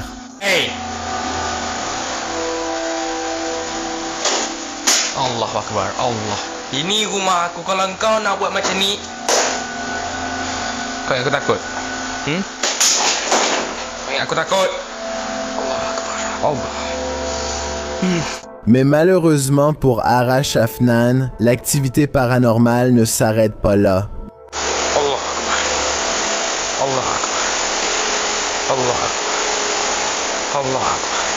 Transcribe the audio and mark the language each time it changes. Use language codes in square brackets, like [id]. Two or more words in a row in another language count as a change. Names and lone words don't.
[ar] Hey! Allah Akbar, Allah. [ms] Ini rumah aku, kalau kau nak buat macam ni, kau ingat aku takut? Kau ingat aku takut? [ar] Allah Akbar, Allah. [fr] Mais malheureusement pour Arash Afnan, l'activité paranormale ne s'arrête pas là. [ar] Allah Akbar. Allah Akbar. Allah Akbar. Allah Akbar.